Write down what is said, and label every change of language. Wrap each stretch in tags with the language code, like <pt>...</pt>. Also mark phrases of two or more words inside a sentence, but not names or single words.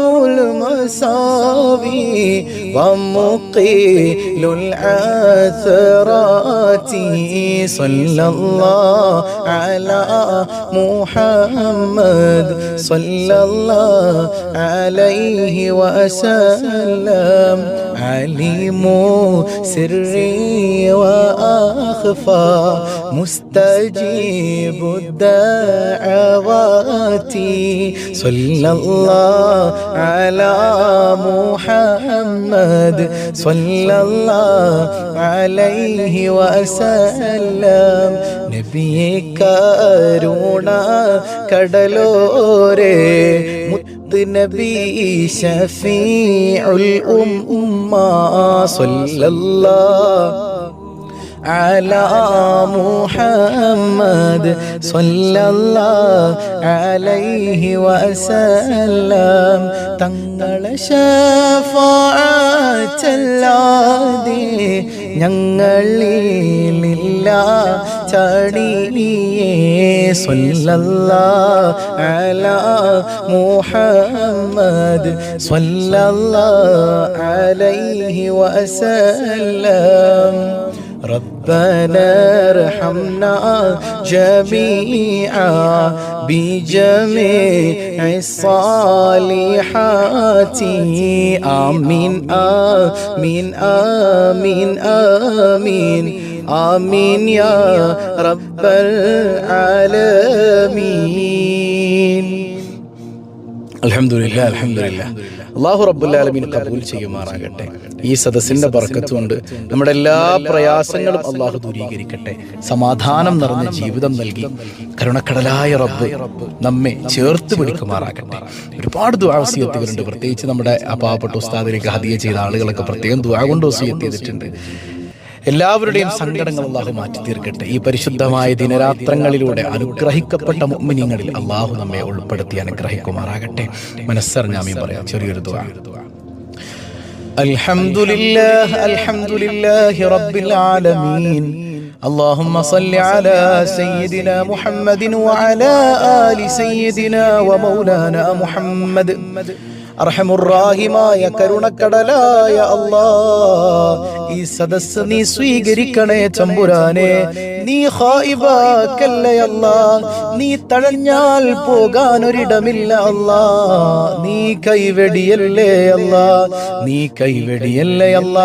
<ar>المساوي ومقيل العثرات صلى الله على محمد صلى الله عليه وسلم عليم سري وأخفى مستجيب الدعوات صلى الله على محمد صلى الله عليه وسلم</ar> <ml>നബിയെ കരുണ കടലോരേ മുത്ത് നബി</ml> <ar>شفيع الأمة صلى الله على محمد صلى الله عليه وسلم തങ്ങളെ</ar> <ml>ശഫാഅത്തല്ലാതെ ഞങ്ങളിലില്ല ചടിയേ</ml> <ar>صلى الله على محمد صلى الله عليه وسلم ربنا ارحمنا جميعا بجميع الصالحات آمين آمين آمين آمين آمين يا رب العالمين. الحمد لله الحمد لله. الله رب العالمين</ar> <ml>കബൂൽ ചെയ്യുമാറാകട്ടെ. ഈ സദസ്സിന്റെ ബർക്കത്ത് കൊണ്ട് നമ്മുടെ എല്ലാ പ്രയാസങ്ങളും അല്ലാഹു ദൂരീകരിക്കട്ടെ. സമാധാനം നിറഞ്ഞ ജീവിതം നൽകി കരുണക്കടലായ റബ്ബ് നമ്മെ ചേർത്ത് പിടിക്കുമാറാകട്ടെ. ഒരുപാട് ദുആ വസിയത്തുകളുണ്ട്. പ്രത്യേകിച്ച് നമ്മുടെ പാവപ്പെട്ട ഉസ്താദിലേക്ക് ഹദിയ ചെയ്ത ആളുകളൊക്കെ പ്രത്യേകം ദുആ കൊണ്ട് വസിയത്ത് ചെയ്തിട്ടുണ്ട്. എല്ലാവരുടെയും സങ്കടങ്ങൾ അല്ലാഹു മാറ്റി തീർക്കട്ടെ. ഈ പരിശുദ്ധമായ ദിനരാത്രങ്ങളിലൂടെ അനുഗ്രഹിക്കപ്പെട്ട മുഅ്മിനീങ്ങളിൽ അല്ലാഹു നമ്മെ ഉൾപ്പെടുത്തി അനുഗ്രഹിക്കുമാറാകട്ടെ. മനസ്സറിഞ്ഞ് ആമീൻ പറയാം. ചെറിയൊരു ദുആ.</ml> <ar>الحمد لله الحمد لله رب العالمين. اللهم صل على سيدنا محمد وعلى آل سيدنا ومولانا محمد.</ar> <ml>അർഹമുർറാഹിമായ കരുണക്കടലായ അല്ലാ, ഈ സദസ്സ് നീ സ്വീകരിക്കണേ തമ്പുരാനെ. നീ ഖായിബാക്കല്ലേ അല്ലാ, നീ തഴഞ്ഞാൽ പോകാനൊരിടമില്ല അല്ലാ. നീ കൈവെടിയല്ലേ അല്ലാ, നീ കൈവെടിയല്ലേ അല്ലാ.</ml>